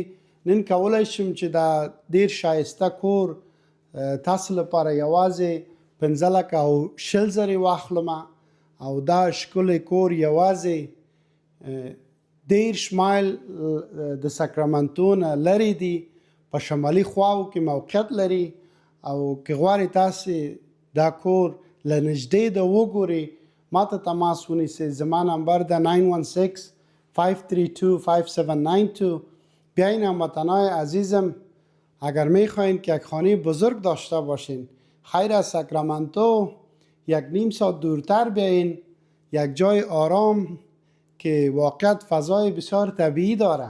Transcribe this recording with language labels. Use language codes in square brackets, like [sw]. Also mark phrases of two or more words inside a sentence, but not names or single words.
[ps] نن کولی شم چې دا ډیر شایسته کور تاسو لپاره یوازې 15,000 واخلم او دا ښکلی کور یوازې 10 مایل د ساکرامنتو نه لرې دی، په شمالي خواو کې موقعیت لري. او که غواړئ تاسې دا کور له نږدې د وګورئ، ما ته تماس ونیسئ. زما نمبر ده 916-532-5792. [fa] بیاین هموطنای عزیزم، اگر میخواین که یک خانه بزرگ داشته باشین، خیر از ساکرامنتو 1.5 ساعت دورتر بیاین، یک جای آرام که واقعیت فضای بسیار طبیعی داره.